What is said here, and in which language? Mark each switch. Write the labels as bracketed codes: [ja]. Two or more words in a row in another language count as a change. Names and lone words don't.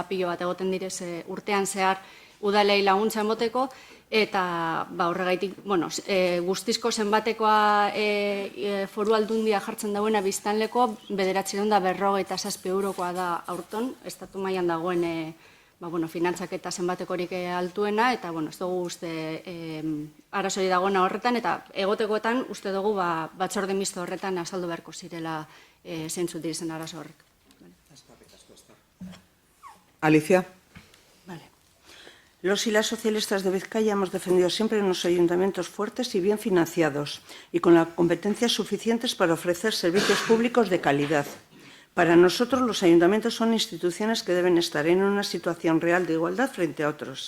[eu] pilo bat egoten direz urtean zehar udalei laguntza emoteko, eta horregaitik, guztizko zenbatekoa foru aldundia jartzen dauena biztanleko, 947 eurokoa da aurton, estatu mailan dagoen finantzaketa zenbatekorik altuena, eta ez dugu uste arazori dagoena horretan, eta egotekoetan uste dugu batzorde misto horretan azaldu beharko zirela zeintzuk diren arazo horrek. Alicia. [es] Vale. Los y las socialistas de Vizcaya hemos defendido siempre unos ayuntamientos fuertes y bien financiados y con las competencias suficientes para ofrecer servicios públicos de calidad. Para nosotros, los ayuntamientos son instituciones que deben estar en una situación real de igualdad frente a otros.